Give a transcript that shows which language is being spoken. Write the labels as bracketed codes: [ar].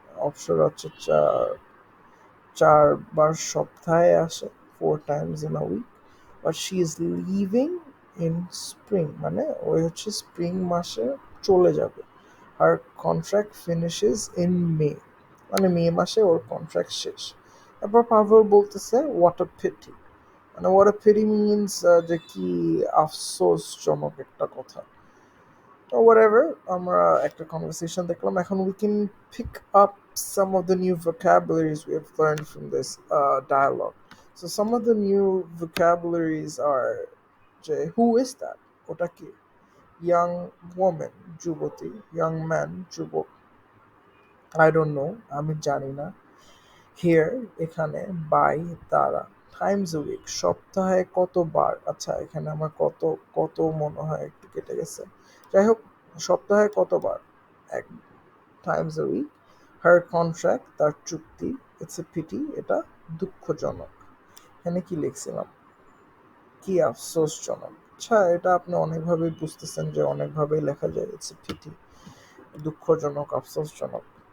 [bn] অপসরা হচ্ছে চারবার সপ্তাহে আসে, [en] 4 times in a week, but she is leaving in spring, [bn] মানে ওই হচ্ছে স্প্রিং মাসে চলে যাবে। আর [en] contract finishes in May, [bn] মানে মে মাসে ওর কন্ট্রাক্ট শেষ। তারপর পাভেল বলতেছে [en] what a pity, [bn] মানে হোয়াট আ পিটি মিনস যে কি আফসোসজনক একটা কথা। [en] Whatever, [bn] আমরা একটা [en] conversation [bn] দেখলাম, এখন [en] we can pick up some of the new vocabularies we have learned from this dialogue. So some of the new vocabularies are যে who is that, [bn] ওটা কি? [en] Young woman, যুবতী; young man, যুবক; I don't know, [bn] আমি জানি না; [en] here, এখানে; by, দ্বারা; times a week, [bn] সপ্তাহে কতবার। আচ্ছা, এখানে আমার কত কত মনে হয় একটু কেটে গেছে। যাই হোক, সপ্তাহে কতবার, এক; [en] times a week; her contract, [bn] তার চুক্তি; [en] it's a pity, [bn] এটা দুঃখজনক। এখানে কি লিখছিলাম? কি আফসোসজনক। আচ্ছা, এটা আপনি অনেকভাবেই বুঝতেছেন যে অনেকভাবেই লেখা যায়, [en] it's a pity, [bn] দুঃখজনক, আফসোসজনক।